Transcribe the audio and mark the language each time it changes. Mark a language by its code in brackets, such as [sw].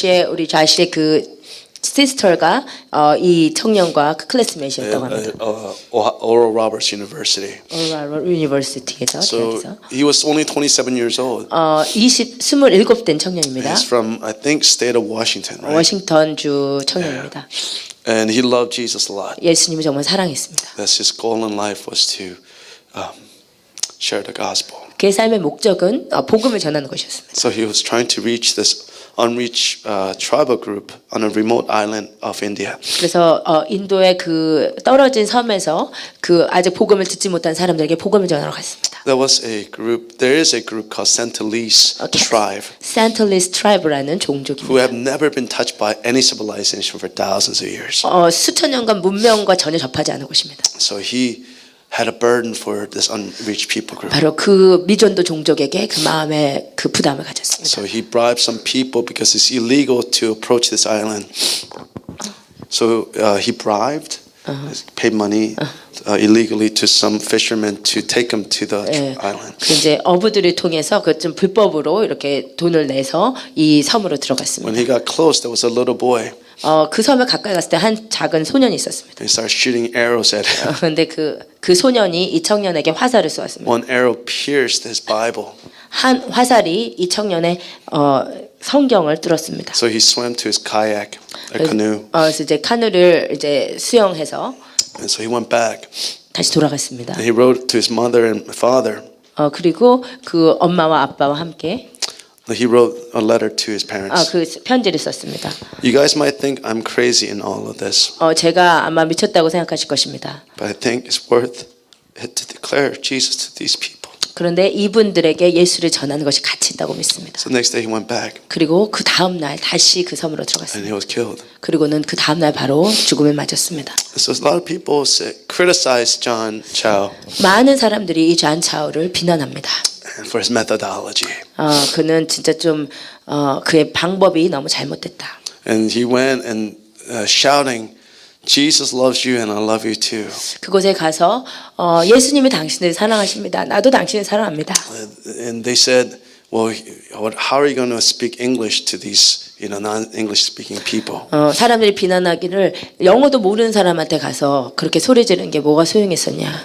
[ko] 우리 자시의 그 시스터가 이 청년과 그 클래스메이트였다고 합니다. [en] Oral Roberts University. [ko] 오랄 유니버시티에서 [en] So [ko] 대학에서 [en] he was only 27 years old. [ko] 27된 청년입니다. [en] He's from I think state of Washington, right? [ko] 워싱턴주 청년입니다. [en] And he loved Jesus a lot. [ko] 예수님을 정말 사랑했습니다. [en] That's his goal in life was to share the gospel. [ko] 그의 삶의 목적은 복음을 전하는 것이었습니다. [en] So he was trying to reach this unreached tribal group on a remote island of India. [ko] 그래서 인도의 그 떨어진 섬에서 그 아직 복음을 듣지 못한 사람들에게 복음을 전하러 갔습니다. [en] There is a group called Sentinelese tribe [ko] 산틀리스 트라이브라는 [en] who [ko] 종족입니다. [en] have never been touched by any civilization for thousands of years. [ko] 수천 년간 문명과 전혀 접하지 않은 곳입니다. [en] So he had a burden for this unreached people group. [ko] 바로 그 미전도 종족에게 그 마음의 그 부담을 가졌습니다. [en] So he bribed some people because it's illegal to approach this island. So he bribed, paid money illegally to some fishermen to take him to the island. [ko] 그 이제 어부들을 통해서 그 좀 불법으로 이렇게 돈을 내서 이 섬으로 들어갔습니다. [en] When he got close, there was a little boy. [ko] 그 섬에 가까이 갔을 때 한 작은 소년이 있었습니다. [en] They started shooting arrows at him. [ko] 그런데 그 소년이 이 청년에게 화살을 쏘았습니다. [en] One arrow pierced his Bible. [ko] 한 화살이 이 청년의 성경을 뚫었습니다. [en] So he swam to his kayak, a canoe, [ko] 그래서 이제 카누를 이제 수영해서 [en] and so he went back. [ko] 다시 돌아갔습니다. [en] And he wrote to his mother and father. [ko] 그리고 그 엄마와 아빠와 함께 [en] He wrote a letter to his parents. [ko] 그 편지를 썼습니다. [en] You guys might think I'm crazy in all of this, [ko] 제가 아마 미쳤다고 생각하실 것입니다. [en] but I think it's worth it to declare Jesus to these people. [ko] 그런데 이분들에게 예수를 전하는 것이 가치 있다고 믿습니다. [en] So next day he went back [ko] 그리고 그 다음 날 다시 그 섬으로 [en] and [ko] 들어갔습니다. [en] he was killed. [ko] 그리고는 그 다음 날 바로 죽음을 맞았습니다. [en] So a lot of people criticize John Chow [ko] 많은 사람들이 이 잔 차오를 비난합니다. [en] for his methodology. [ko] 그는 진짜 좀 그의 방법이 너무 잘못됐다. [en] And he went and shouting Jesus loves you and I love you too. [ko] 그곳에 가서 예수님이 당신을 사랑하십니다. 나도 당신을 사랑합니다. [en] And they said, well, how are you going to speak English to these, non-English speaking people? [ko] 사람들이 비난하기를 영어도 모르는 사람한테 가서 그렇게 소리 지르는 게 뭐가 소용있었냐.